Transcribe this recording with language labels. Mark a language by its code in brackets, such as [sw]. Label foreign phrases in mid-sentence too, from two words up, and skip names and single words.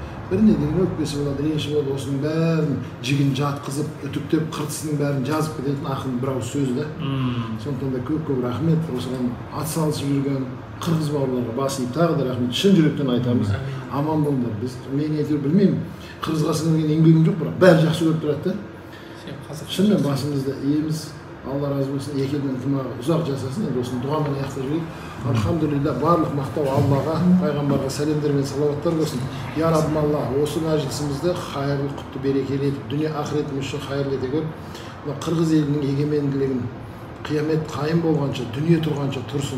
[kk] Біріне деген өкпесі болады, реніші болады. Осының бәрін жігін жатқызып, үтіктеп, қыртысының бәрін жазып кететін ақын бір ауыз сөзі да. Сондықтан да көп рахмет. Осыған атсалысып жүрген қырғыз бауырларға бас иіп тағы да рахмет. Шын жүректен айтамыз. Аман болыңдар. Мен әйтеуір білмеймін. Қырғызға сіңірген еңбегім жоқ, бірақ бәрі жақсы көріп тұрады да. Шынымен басымызда иеміз. [tr] Allah razı olsun. [kk] Екі елдің ынтымағы ұзақ жасасын. Енді осыны дұғамен аяқтап жіберейік. Алхамдулилля, барлық мақтау Аллаға, пайғамбарға сәлемдер мен салауаттар болсын. Я Раббым Алла, осы мәжілісімізді хайырлы, құтты, берекелі етіп, дүние ақыретіміз үшін хайырлы ете көр. Қырғыз елінің егеменділігін қиямет қайым болғанша, дүние тұрғанша тұрсын.